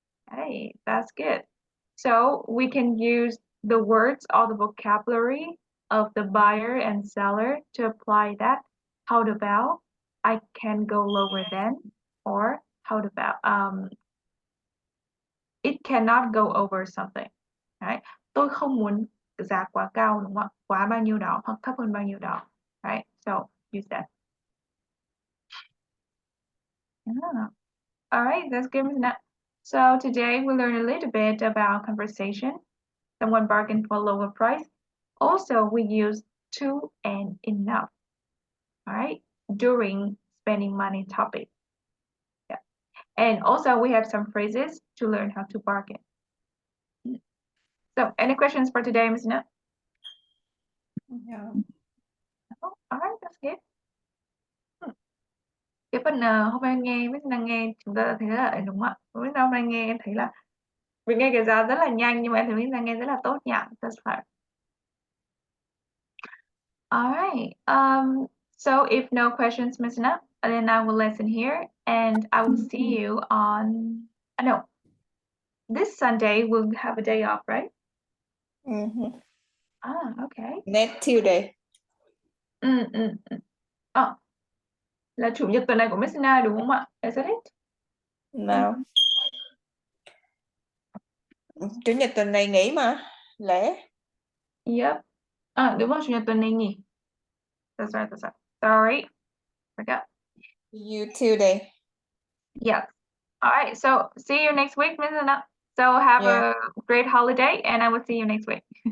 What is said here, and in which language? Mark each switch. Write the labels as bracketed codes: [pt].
[en] Hey, that's good. So we can use the words or the vocabulary of the buyer and seller to apply that. How about I can go lower than, or how about it cannot go over something. Right? [vi] Tôi không muốn giá quá cao, đúng không ạ? Quá bao nhiêu đó hoặc thấp hơn bao nhiêu đó. [en] Right? So use that. Yeah. All right, that's good, Ms. Nat. So today we learned a little bit about conversation. Someone bargained for a lower price. Also, we use to and enough. All right, during spending money topic. Yeah. And also we have some phrases to learn how to bargain. So any questions for today, Ms. Nat? Yeah. Oh, all right, that's good. [vi] Cái phần hôm nay nghe với đang nghe chúng ta thấy rất là đúng không ạ? Với hôm nay nghe em thấy là mình nghe cái giá rất là nhanh nhưng mà em thấy mình đang nghe rất là tốt nhỉ. [en] That's fine. All right. So if no questions, Miss Na, then I will listen here and I will see you on. No, this Sunday we'll have a day off, right? Mm-hmm. Ah, okay. Next Tuesday. [vi] Là chủ nhật tuần này của Miss Na đúng không ạ? [en] Is that it? No. [vi] Chủ nhật tuần này nghỉ mà. Lễ. [en] Yep. [vi] Đúng rồi, chủ nhật tuần này nhỉ? [en] That's right, that's right. Sorry. Forgot. You Tuesday. Yes. All right. So see you next week, Miss Na. So have a great holiday and I will see you next week.